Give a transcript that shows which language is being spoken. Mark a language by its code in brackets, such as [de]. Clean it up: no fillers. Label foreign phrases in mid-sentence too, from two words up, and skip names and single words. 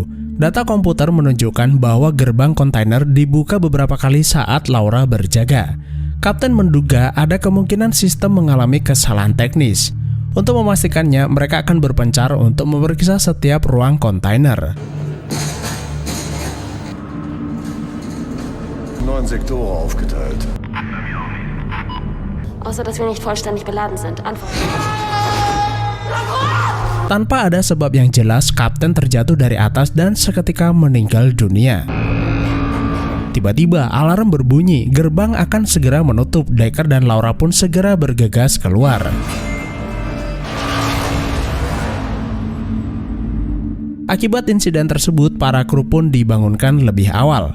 [id] Data komputer menunjukkan bahwa gerbang kontainer dibuka beberapa kali saat Laura berjaga. Kapten menduga ada kemungkinan sistem mengalami kesalahan teknis. Untuk memastikannya, mereka akan berpencar untuk memeriksa setiap ruang kontainer. [de] 9 Sektoren aufgeteilt. Außer dass wir nicht vollständig beladen sind. Antwort. [id] Tanpa ada sebab yang jelas, kapten terjatuh dari atas dan seketika meninggal dunia. Tiba-tiba alarm berbunyi, gerbang akan segera menutup. Decker dan Laura pun segera bergegas keluar. Akibat insiden tersebut, para kru pun dibangunkan lebih awal.